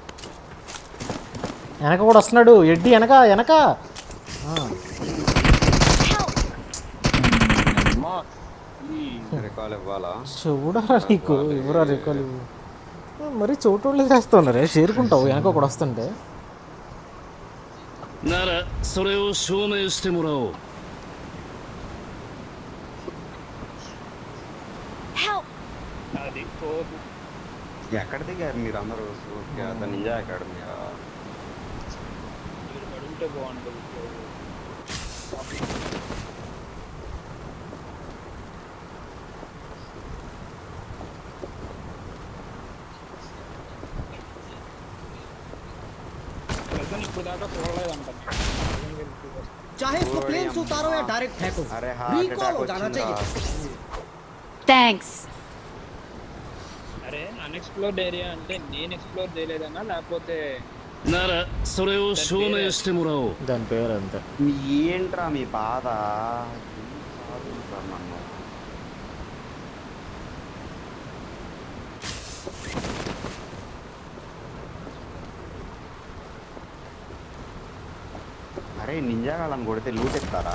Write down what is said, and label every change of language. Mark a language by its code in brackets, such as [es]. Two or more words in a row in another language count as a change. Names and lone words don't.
[te] వెనక కూడా వస్తున్నాడు. ఎడ్డి వెనక. చూడరా నీకు ఇవ్వరా రికాల్. మరి చోటు చేస్తున్నారు చేరుకుంటావు వెనక ఒకడు వస్తుంటే. [ja] ならそれを証明してもらおう。 [en] Help! [te] అది పోదు. ఎక్కడ దిగారు మీరు అందరూ? నింజా అకాడమీ. మీరు పడుంటే బాగుంటుంది. ప్రజెంట్ ఇప్పుడు దాకా చూడలేదంట. [hi] चाहे इसको प्लेन से उतारो या डायरेक्ट फेंको, अरे हार्ट रिकॉल अटैक हो जाना चाहिए. [en] Thanks. [te] అరే [en] unexplored area [te] అంటే నేను ఎక్స్ప్లోర్ చేయలేదన్నా లేకపోతే [ja] ならそれを証明してもらおう。 [te] దాని పేరు అంతే. ఏంట్రా మీ బాధ? నన్ను అరే నింజా వాళ్ళని కొడితే లూట్ ఇస్తారా?